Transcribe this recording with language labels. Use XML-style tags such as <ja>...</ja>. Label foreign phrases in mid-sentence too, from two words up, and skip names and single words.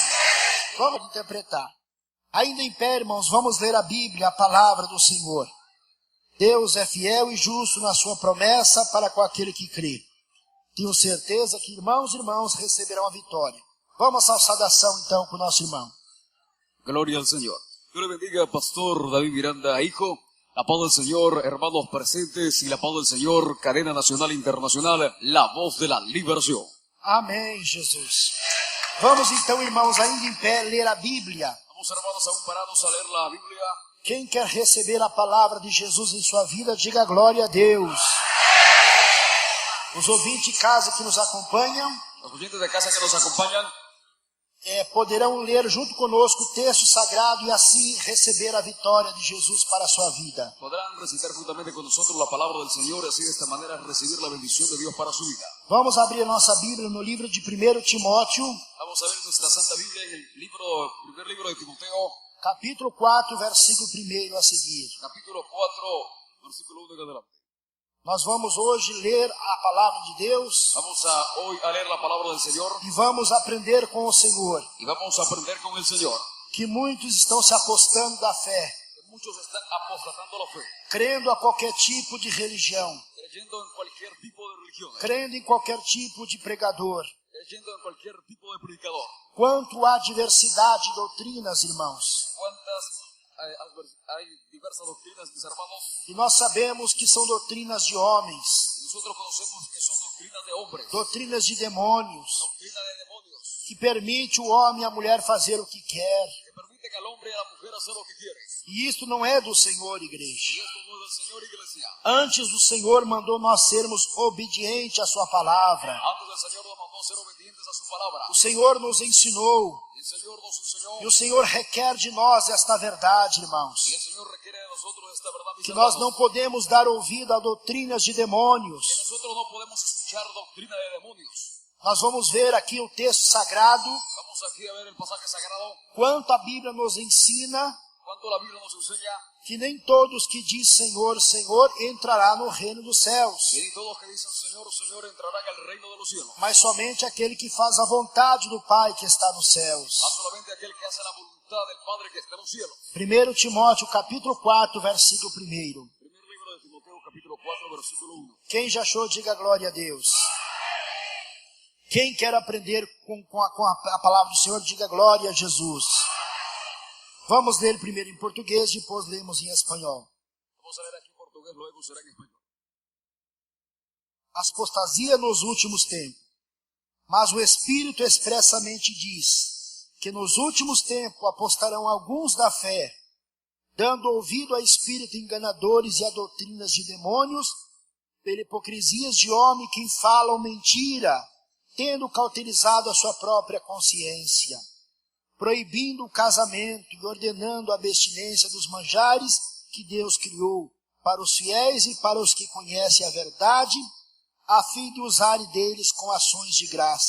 <pt>Vamos interpretar. Ainda em pé, irmãos, vamos ler a Bíblia, a palavra do Senhor. Deus é fiel e justo na sua promessa para com aquele que crê. Tenho certeza que irmãos e irmãs receberão a vitória. Vamos à saudação então com o nosso irmão.</pt> <es>Gloria al Señor. Dios le bendiga, Pastor David Miranda, hijo. La paz del Señor, hermanos presentes, y la paz del Señor, cadena nacional e internacional, la voz de la liberación.</es> <pt>Amém, Jesus. Vamos então, irmãos, ainda em pé, ler a Bíblia. Vamos,</pt> <es>hermanos, aún parados a leer la Biblia.</es> <pt>Quem quer receber a palavra de Jesus em sua vida, diga glória a Deus. Os ouvintes de casa que nos acompanham,</pt> <es>Los oyentes de casa que nos acompañan,</es> <pt>poderão ler junto conosco o texto sagrado e assim receber a vitória de Jesus para a sua vida.</pt> <es>podrán recitar juntamente con nosotros la palabra del Señor y así de esta manera recibir la bendición de Dios para su vida.</es> <pt>Vamos abrir a nossa Bíblia no livro de 1 Timóteo,</pt> <es>Vamos a ver nuestra Santa Biblia en el primer libro de Timoteo,</es> <pt>capítulo 4, versículo 1 a seguir.</pt> <es>capítulo 4, versículo 1 en adelante.</es> <pt>Nós vamos hoje ler a palavra de Deus</pt> <es>Vamos hoy a leer la palabra del Señor</es> <pt>e vamos aprender com o Senhor</pt> <es>y vamos a aprender con el Señor.</es> <pt>que muitos estão se apostando da fé,</pt> <es>Muchos están apostatando la fe,</es> <pt>crendo a qualquer tipo de religião,</pt> <es>creyendo en cualquier tipo de religión,</es> <pt>crendo em qualquer tipo de pregador.</pt> <es>creyendo en cualquier tipo de predicador.</es> <pt>Quanto há diversidade de doutrinas, irmãos,</pt> <es>¿Cuántas hay diversas doctrinas, mis hermanos?</es> <pt>e nós sabemos que são doutrinas de homens,</pt> <es>Nosotros conocemos que son doctrinas de hombres,</es> <pt>doutrinas de demônios,</pt> <es>doctrina de demonios,</es> <pt>que permite o homem e a mulher fazer o que quer.</pt> <es>que permiten al hombre y a la mujer hacer lo que quieren.</es> <pt>E isto não é do Senhor, igreja.</pt> <es>Y esto no es del Señor, iglesia.</es> <pt>Antes o Senhor mandou nós sermos obedientes à sua palavra.</pt> <es>Antes el Señor nos mandó ser obedientes a su palabra.</es> <pt>O Senhor nos ensinou.</pt> <es>El Señor nos enseñó</es> <pt>E o Senhor requer de nós esta verdade, irmãos.</pt> <es>y el Señor requiere de nosotros esta verdad, mis</es> <pt>Que nós</pt> <es>hermanos,</es> <pt>não podemos dar ouvido a doutrinas de demônios.</pt> <es>que nosotros no podemos escuchar doctrina de demonios.</es> <pt>Nós vamos ver aqui o texto sagrado,</pt> <es>Vamos aquí a ver el pasaje sagrado,</es> <pt>quanto a Bíblia nos ensina</pt> <es>cuánto la Biblia nos enseña</es> <pt>que nem todos que diz Senhor, Senhor, entrará no reino dos céus,</pt> <es>que ni todos que dicen Señor, Señor entrarán al reino de los cielos,</es> <pt>mas somente aquele que faz a vontade do Pai que está nos céus.</pt> <es>mas solamente aquel que hace la voluntad del Padre que está en los cielos.</es> <pt>1 Timóteo, capítulo 4, versículo 1.</pt> <es>Primer libro de Timoteo, capítulo 4, versículo 1.</es> <pt>Quem já achou, diga glória a Deus. Quem quer aprender com a palavra do Senhor, diga glória a Jesus. Vamos ler primeiro em português, depois lemos em espanhol.</pt> <es>Vamos a leer aquí en portugués, luego será en español.</es> <pt>Apostasia nos últimos tempos. Mas o Espírito expressamente diz que nos últimos tempos apostarão alguns da fé, dando ouvido a espíritos enganadores e a doutrinas de demônios, pela hipocrisias de homens que falam mentira, tendo cauterizado a sua própria consciência, proibindo o casamento e ordenando a abstinência dos manjares que Deus criou para os fiéis e para os que conhecem a verdade, a fim de usarem deles com ações de graça.</pt>